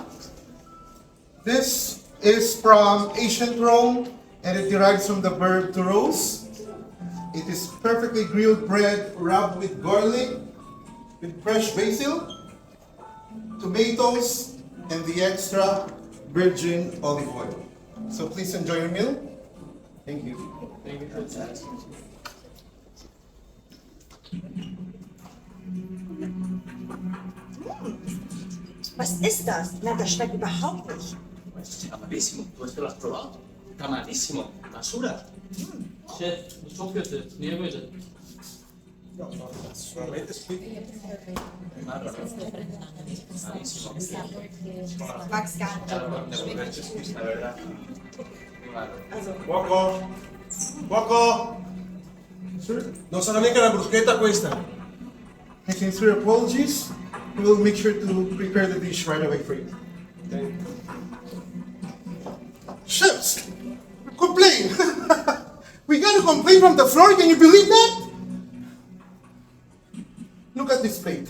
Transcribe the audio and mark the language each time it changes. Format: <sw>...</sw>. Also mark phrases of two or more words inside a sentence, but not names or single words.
<en>This is from ancient Rome and it derives from the verb to roast. It is perfectly grilled bread rubbed with garlic, with fresh basil, tomatoes, and the extra virgin olive oil. So please enjoy your meal. Thank you. Thank you.</en> <de>Was ist das? Na, das schmeckt überhaupt nicht.</de> <es>Está malísimo. ¿Tú es que lo has probado? Está malísimo. Basura.</es> <tr>Chef, çok kötü. Niye böyle? Malísimo.</tr> <de>Ich mag's gar nicht.</de> <es>La verdad.</es> <de>Also,</de> <it>Poco. Poco. Sir, Non sarà mica una bruschetta questa.</it> <en>my sincere apologies. We will make sure to prepare the dish right away for you. Chefs, complain. We got a complaint from the floor. Can you believe that? Look at this plate.</en>